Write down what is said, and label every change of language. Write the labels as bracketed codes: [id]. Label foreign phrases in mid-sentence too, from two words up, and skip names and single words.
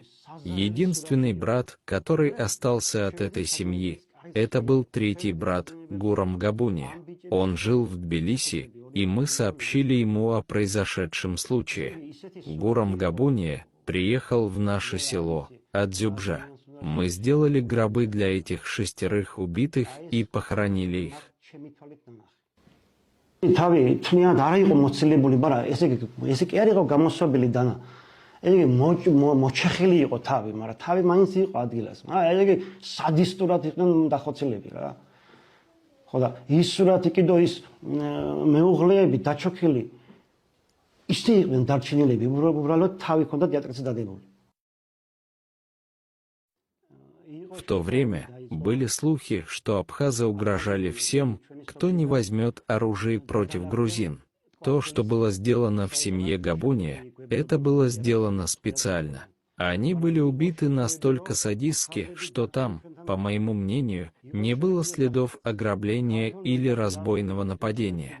[ru] Единственный брат, который остался от этой семьи, это был третий брат, Гурам Габуния. Он жил в Тбилиси, и мы сообщили ему о произошедшем случае. Гурам Габуния приехал в наше село, Адзюбжа. Мы сделали гробы для этих 6 убитых и похоронили их. [ka] თავი თლიანად არ იყო მოცილებული, მაგრამ ესე კი არ იყო გამოსვაბილი დანა. ესე მოჩეხილი იყო თავი, მაგრამ თავი მაინც იყო ადგილას. ესე სადისტურად იყვნენ დახოცილები რა. ხო და ის სურათი კიდო ის მეუღლეები დაჩოქილი ისე იყვნენ დარჩენილები, უბრალოდ თავი ჰქონდათ იატაკზე დადებული. [ru] В то время были слухи, что абхазы угрожали всем, кто не возьмет оружие против грузин. То, что было сделано в семье Габуния, это было сделано специально. Они были убиты настолько садистски, что там, по моему мнению, не было следов ограбления или разбойного нападения.